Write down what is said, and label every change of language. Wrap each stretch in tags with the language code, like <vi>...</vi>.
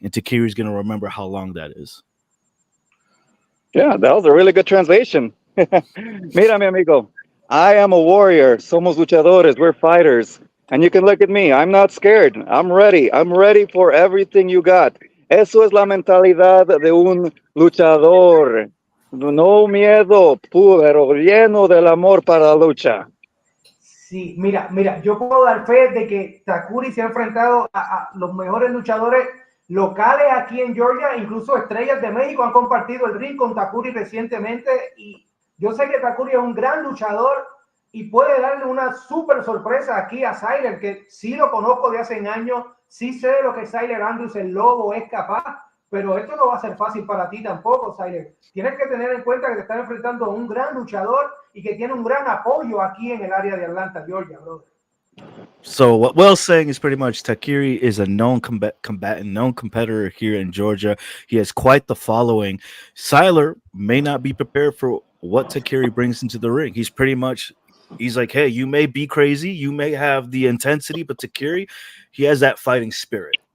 <en>And Takiri's going to remember how long that is. Yeah, that was a really good translation.</en> <es>Mira, mi amigo,</es> <en>I am a warrior.</en> <es>Somos luchadores.</es> <en>We're fighters. And you can look at me. I'm not scared. I'm ready. I'm ready for everything you got.</en> <es>Eso es la mentalidad de un luchador. No miedo, pero lleno del amor para la lucha. Sí, mira, yo puedo dar fe de que Takuri se ha enfrentado a los mejores luchadores locales aquí en Georgia, incluso estrellas de México han compartido el ring con Takuri recientemente y yo sé que Takuri es un gran luchador y puede darle una súper sorpresa aquí a Siler, que sí lo conozco de hace años, sí sé de lo que Siler Andrews, el lobo, es capaz, pero esto no va a ser fácil para ti tampoco, Siler. Tienes que tener en cuenta que te estás enfrentando a un gran luchador y que tiene un gran apoyo aquí en el área de Atlanta, Georgia, brother.</es> <en>So what Will's saying is pretty much Takiri is a known combatant, known competitor here in Georgia. He has quite the following. Siler may not be prepared for what Takiri brings into the ring. He's like, hey, you may be crazy, you may have the intensity, but Takiri, he has that fighting spirit.</en>